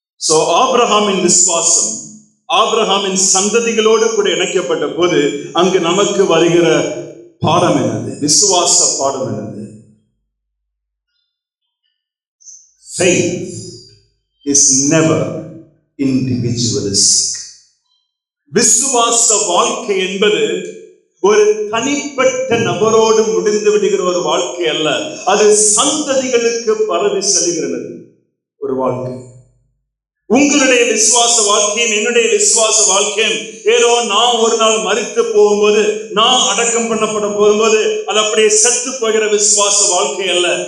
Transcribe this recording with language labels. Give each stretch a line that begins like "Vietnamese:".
Tamil: ஆபிரகாமின் விசுவாசம் ஆபிரகாமின் சந்ததிகளோடு கூட இணைக்கப்பட்ட போது அங்கு நமக்கு வருகிற பாடம் என்னது? விசுவாச பாடம் என்னது?
English: Faith is never individualistic.
Tamil: விசுவாச வாழ்க்கை என்பது ஒரு தனிப்பட்ட நபரோடு முடிந்து விடுகிற ஒரு வாழ்க்கை அல்ல. அது சந்ததிகளுக்கு பரவி செல்கிறது ஒரு வாழ்க்கை. உங்களுடைய விசுவாச வாழ்க்கையும் என்னுடைய விசுவாச வாழ்க்கையும் ஏதோ நான் ஒரு நாள் மரித்து போகும்போது, நான் அடக்கம் பண்ணப்பட போகும்போது அது அப்படியே செத்து போகிற விசுவாச வாழ்க்கை அல்ல.